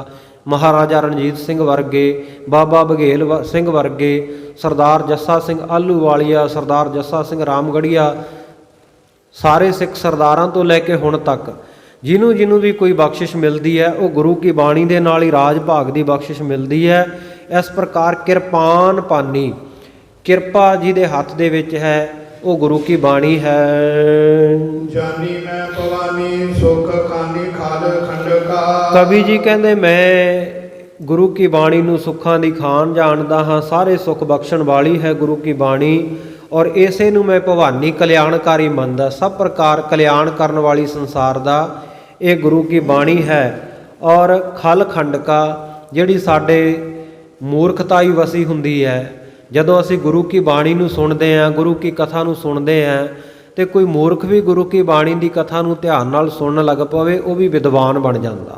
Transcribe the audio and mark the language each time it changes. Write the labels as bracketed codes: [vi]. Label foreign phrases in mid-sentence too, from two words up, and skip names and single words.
[pa] ਮਹਾਰਾਜਾ ਰਣਜੀਤ ਸਿੰਘ ਵਰਗੇ, ਬਾਬਾ ਬਘੇਲ ਸਿੰਘ ਵਰਗੇ, ਸਰਦਾਰ ਜੱਸਾ ਸਿੰਘ ਆਹਲੂਵਾਲੀਆ, ਸਰਦਾਰ ਜੱਸਾ ਸਿੰਘ ਰਾਮਗੜੀਆ, ਸਾਰੇ ਸਿੱਖ ਸਰਦਾਰਾਂ ਤੋਂ ਲੈ ਕੇ ਹੁਣ ਤੱਕ ਜਿਹਨੂੰ ਵੀ ਕੋਈ ਬਖਸ਼ਿਸ਼ ਮਿਲਦੀ ਹੈ ਉਹ ਗੁਰੂ ਕੀ ਬਾਣੀ ਦੇ ਨਾਲ ਹੀ ਰਾਜ ਭਾਗ ਦੀ ਬਖਸ਼ਿਸ਼ ਮਿਲਦੀ ਹੈ। ਇਸ ਪ੍ਰਕਾਰ ਕਿਰਪਾਨ ਪਾਨੀ, ਕਿਰਪਾ ਜਿਹਦੇ ਹੱਥ ਦੇ ਵਿੱਚ ਹੈ ਉਹ ਗੁਰੂ ਕੀ ਬਾਣੀ ਹੈ। ਜਾਨੀ ਮੈਂ ਭਵਾਨੀ ਸੁਖ ਖਾਨੀ ਖਾਲ ਖੰਡਕਾ। ਕਵੀ ਜੀ ਕਹਿੰਦੇ ਮੈਂ ਗੁਰੂ ਕੀ ਬਾਣੀ ਨੂੰ ਸੁੱਖਾਂ ਦੀ ਖਾਨ ਜਾਣਦਾ ਹਾਂ, ਸਾਰੇ ਸੁੱਖ ਬਖਸ਼ਣ ਵਾਲੀ ਹੈ ਗੁਰੂ ਕੀ ਬਾਣੀ। ਔਰ ਇਸੇ ਨੂੰ ਮੈਂ ਭਵਾਨੀ ਕਲਿਆਣਕਾਰੀ ਮੰਨਦਾ। ਸਭ ਪ੍ਰਕਾਰ ਕਲਿਆਣ ਕਰਨ ਵਾਲੀ ਸੰਸਾਰ ਦਾ ਇਹ ਗੁਰੂ ਕੀ ਬਾਣੀ ਹੈ। ਔਰ ਖਲ ਖੰਡਕਾ ਜਿਹੜੀ ਸਾਡੇ ਮੂਰਖਤਾਈ ਵਸੀ ਹੁੰਦੀ ਹੈ, ਜਦੋਂ ਅਸੀਂ ਗੁਰੂ ਕੀ ਬਾਣੀ ਨੂੰ ਸੁਣਦੇ ਹਾਂ, ਗੁਰੂ ਕੀ ਕਥਾ ਨੂੰ ਸੁਣਦੇ ਹਾਂ, ਤੇ ਕੋਈ ਮੂਰਖ ਵੀ ਗੁਰੂ ਕੀ ਬਾਣੀ ਦੀ ਕਥਾ ਨੂੰ ਧਿਆਨ ਨਾਲ ਸੁਣਨ ਲੱਗ ਪਵੇ, ਉਹ ਵੀ ਵਿਦਵਾਨ ਬਣ ਜਾਂਦਾ।